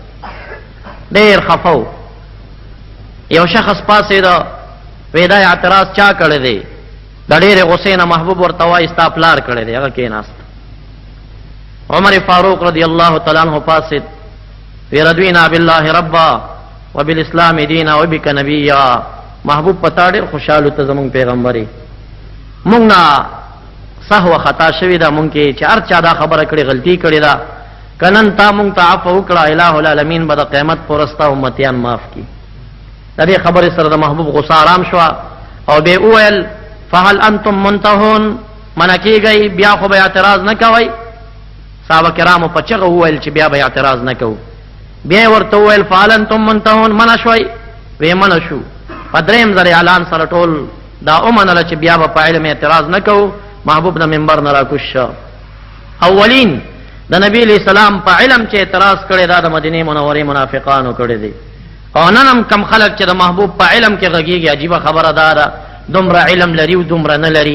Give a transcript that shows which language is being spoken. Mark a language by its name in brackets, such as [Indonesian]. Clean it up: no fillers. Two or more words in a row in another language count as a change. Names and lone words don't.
[Pashto] ډېر خفه و. یو شخص پاڅېده وی دا اعتراض چا کړی دی؟ د ډېرې غصې نه محبوب ورته وایي ستا پلار کړی دی. هغه کېناست. عمر فاروق رضی الله تعالی عنہ پاڅېد وی [Arabic] رضینا بالله ربا وبالاسلام دینا وبک نبیا. [Pashto] محبوب پتا ډېر خوشحال ته زمونږ پیغمبري مونږ نه سهو خطا شوی دا مونږ کې چې هر چا دا خبره کړې غلطي کړې ده. کنن تا مونږ ته عفو وکړه، [Arabic] الہ العالمین [Pashto] به د قیامت پر ورځ ستا امتیان معاف کړي. د دې خبرې سره د محبوب غصه آرام شوه او بیا وویل [Arabic] فهل انتم منتهون، [Pashto] منع کېږئ، بیا خو به اعتراض نه کوئ. صحابه کرامو په چغه وویل چې بیا به اعتراض نه کوو. بیا یې ورته وویل [Arabic] فهل انتم منتهون، [Pashto] منع شوئ؟ وی منع شو. په درېیم ځل اعلان سره ټول دا ومنله چې بیا به په علم اعتراض نه کوو. محبوب د منبر نه راکوز شه. اولین د نبی علیہ السلام په علم چې اعتراض کړی دا د مدینې منورې منافقانو کړی دی. او نن هم کم خلک چې د محبوب په علم کې غږیږي، عجیبه خبره دا ده دومره علم لري او دومره نه لري.